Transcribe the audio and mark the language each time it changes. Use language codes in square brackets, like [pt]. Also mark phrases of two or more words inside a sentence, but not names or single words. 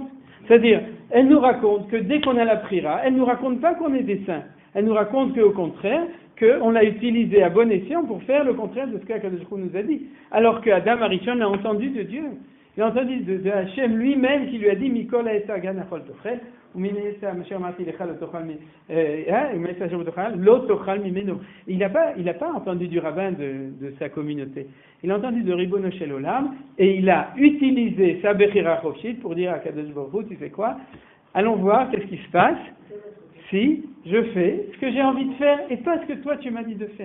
[fr] C'est-à-dire, elle nous raconte que dès qu'on a la Prira, elle ne nous raconte pas qu'on est des saints. Elle nous raconte qu'au contraire, qu'on l'a utilisé à bon escient pour faire le contraire de ce qu' [he] הקדוש ברוך הוא [fr] nous a dit. Alors qu'Adam Arishon l'a entendu de Dieu. Il a entendu de Hachem lui-même qui lui a dit [he] מכל עץ הגן אכל תאכל, ומן העץ אשר אמרתי לך לא תאכל ממנו. [fr] Il n'a pas entendu du rabbin de sa communauté. Il a entendu de [he] ריבונו של עולם [fr] et il a utilisé sa [he] בחירה חופשית [fr] pour dire à [he] קדוש ברוך הוא, [fr] tu sais quoi? Allons voir qu'est-ce qui se passe si je fais ce que j'ai envie de faire et pas ce que toi tu m'as dit de faire.